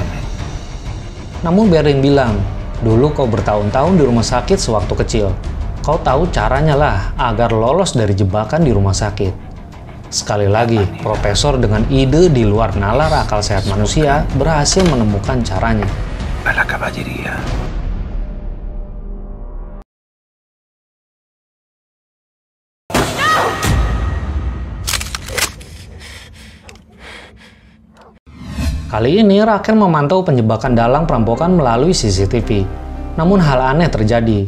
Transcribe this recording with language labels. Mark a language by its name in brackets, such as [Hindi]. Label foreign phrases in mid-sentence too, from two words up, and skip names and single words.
[Indonesian] Namun Berlin bilang, dulu kau bertahun-tahun di rumah sakit sewaktu kecil. Kau tahu caranya lah agar lolos dari jebakan di rumah sakit. Sekali lagi, Profesor dengan ide di luar nalar akal sehat manusia berhasil menemukan caranya. [Spanish] A la caballería. [Indonesian] Kali ini Raquel memantau penjebakan dalang perampokan melalui CCTV. Namun hal aneh terjadi.